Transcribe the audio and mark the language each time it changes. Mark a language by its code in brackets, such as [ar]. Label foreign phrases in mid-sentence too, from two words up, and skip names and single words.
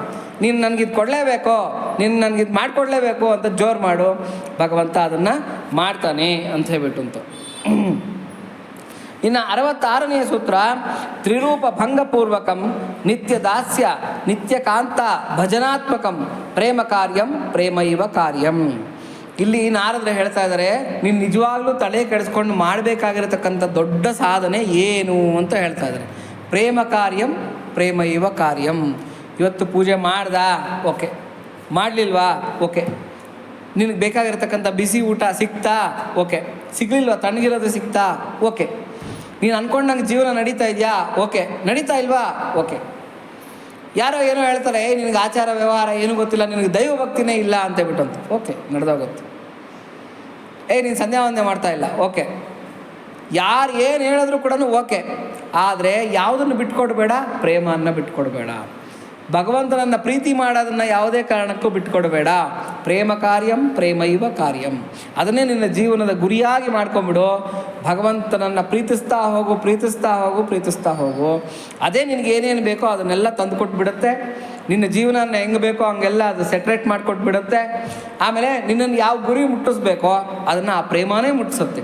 [kn] ನೀನು ನನಗಿದು ಕೊಡಲೇಬೇಕು, ನೀನು ನನಗಿದು ಮಾಡಿಕೊಡ್ಲೇಬೇಕು ಅಂತ ಜೋರು ಮಾಡು. ಭಗವಂತ ಅದನ್ನು ಮಾಡ್ತಾನೆ ಅಂತ ಹೇಳ್ಬಿಟ್ಟು. ಇನ್ನು 66ನೇ ಸೂತ್ರ, [sa] ತ್ರಿರೂಪ ಭಂಗಪೂರ್ವಕಂ ನಿತ್ಯ ದಾಸ್ಯ ನಿತ್ಯ ಕಾಂತ ಭಜನಾತ್ಮಕಂ ಪ್ರೇಮ ಕಾರ್ಯಂ ಪ್ರೇಮೈವ ಕಾರ್ಯಂ. [kn] ಇಲ್ಲಿ ನಾರದ್ರು ಹೇಳ್ತಾ ಇದ್ದಾರೆ, ನೀನು ನಿಜವಾಗ್ಲೂ ತಲೆ ಕೆಡಿಸ್ಕೊಂಡು ಮಾಡಬೇಕಾಗಿರತಕ್ಕಂಥ ದೊಡ್ಡ ಸಾಧನೆ ಏನು ಅಂತ ಹೇಳ್ತಾ ಇದ್ದಾರೆ. [sa] ಪ್ರೇಮ ಕಾರ್ಯಂ ಪ್ರೇಮೈವ ಕಾರ್ಯಂ. [kn] ಇವತ್ತು ಪೂಜೆ ಮಾಡ್ದಾ? ಓಕೆ. ಮಾಡಲಿಲ್ವಾ? ಓಕೆ. ನಿನಗೆ ಬೇಕಾಗಿರ್ತಕ್ಕಂಥ ಬಿಸಿ ಊಟ ಸಿಕ್ತಾ? ಓಕೆ. ಸಿಗಲಿಲ್ವಾ? ತಣ್ಣಗಿರೋದು ಸಿಕ್ತಾ? ಓಕೆ. ನೀನು ಅಂದ್ಕೊಂಡಂಗೆ ಜೀವನ ನಡೀತಾ ಇದೆಯಾ? ಓಕೆ. ನಡೀತಾ ಇಲ್ವಾ? ಓಕೆ. ಯಾರೋ ಏನೋ ಹೇಳ್ತಾರೆ, ನಿನಗೆ ಆಚಾರ ವ್ಯವಹಾರ ಏನೂ ಗೊತ್ತಿಲ್ಲ, ನಿನಗೆ ದೈವ ಭಕ್ತಿನೇ ಇಲ್ಲ ಅಂತೇಳ್ಬಿಟ್ಟು ಅಂತ. ಓಕೆ, ನಡೆದೋಗುತ್ತೆ. ನೀನು ಸಂಧ್ಯಾ ವಂದನೆ ಮಾಡ್ತಾ ಇಲ್ಲ. ಓಕೆ. ಯಾರು ಏನು ಹೇಳಿದ್ರು ಕೂಡ ಓಕೆ. ಆದರೆ ಯಾವುದನ್ನು ಬಿಟ್ಕೊಡ್ಬೇಡ? ಪ್ರೇಮವನ್ನು ಬಿಟ್ಕೊಡ್ಬೇಡ. ಭಗವಂತನನ್ನು ಪ್ರೀತಿ ಮಾಡೋದನ್ನು ಯಾವುದೇ ಕಾರಣಕ್ಕೂ ಬಿಟ್ಕೊಡ್ಬೇಡ. [sa] ಪ್ರೇಮ ಕಾರ್ಯಂ ಪ್ರೇಮೈವ ಕಾರ್ಯಂ. [kn] ಅದನ್ನೇ ನಿನ್ನ ಜೀವನದ ಗುರಿಯಾಗಿ ಮಾಡ್ಕೊಂಬಿಡು. ಭಗವಂತನನ್ನು ಪ್ರೀತಿಸ್ತಾ ಹೋಗು, ಪ್ರೀತಿಸ್ತಾ ಹೋಗು, ಪ್ರೀತಿಸ್ತಾ ಹೋಗು. ಅದೇ ನಿನಗೆ ಏನೇನು ಬೇಕೋ ಅದನ್ನೆಲ್ಲ ತಂದುಕೊಟ್ಬಿಡುತ್ತೆ. ನಿನ್ನ ಜೀವನನ ಹೆಂಗೆ ಬೇಕೋ ಹಂಗೆಲ್ಲ ಅದು ಸೆಟ್ರೇಟ್ ಮಾಡಿಕೊಟ್ಬಿಡುತ್ತೆ. ಆಮೇಲೆ ನಿನ್ನನ್ನು ಯಾವ ಗುರಿ ಮುಟ್ಟಿಸ್ಬೇಕೋ ಅದನ್ನು ಆ ಪ್ರೇಮನೇ ಮುಟ್ಟಿಸುತ್ತೆ.